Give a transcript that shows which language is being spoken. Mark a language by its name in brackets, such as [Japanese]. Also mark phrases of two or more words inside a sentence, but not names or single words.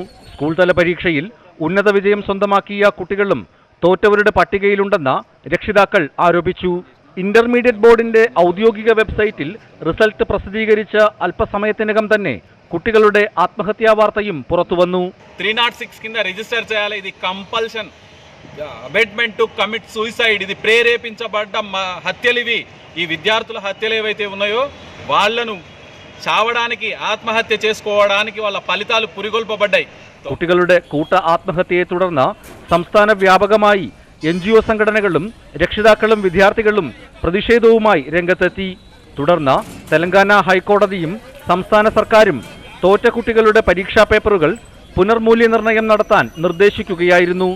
[Malayalam] സ്കൂൾ തല പരീക്ഷയിൽ ഉന്നത വിജയം സ്വന്തമാക്കിയ കുട്ടികളും തോറ്റവരുടെ പട്ടികയിലുണ്ടെന്ന് രക്ഷിതാക്കൾ ആരോപിച്ചു. ഇന്റർമീഡിയറ്റ് ബോർഡിന്റെ ഔദ്യോഗിക വെബ്സൈറ്റിൽ റിസൾട്ട് പ്രസിദ്ധീകരിച്ച അല്പസമയത്തിനകം തന്നെ കുട്ടികളുടെ ആത്മഹത്യാ വാർത്തയും പുറത്തുവന്നു. [Telugu] 306 కింద రిజిస్టర్ చేయాలి. ఇది [English] compulsion abetment to commit suicide. [Telugu] ఇది ప్రేరేపించబడ్డ హత్యలు. ఇవి ఈ విద్యార్థుల హత్యలు ఏవైతే ఉన్నాయో వాళ్ళను చావడానికి ఆత్మహత్య చేసుకోవడానికి వాళ్ళ ఫలితాలు పురిగొల్పబడ్డాయి. [Malayalam] കുട്ടികളുടെ കൂട്ട ആത്മഹത്യയെ തുടർന്ന് സംസ്ഥാന വ്യാപകമായി NGO സംഘടനകളും രക്ഷിതാക്കളും വിദ്യാർത്ഥികളും പ്രതിഷേധവുമായി രംഗത്തെത്തി. തുടർന്ന് തെലങ്കാന ഹൈക്കോടതിയും സംസ്ഥാന സർക്കാരും തോറ്റ കുട്ടികളുടെ പരീക്ഷാ പേപ്പറുകൾ പുനർമൂല്യനിർണ്ണയം നടത്താൻ നിർദ്ദേശിക്കുകയായിരുന്നു.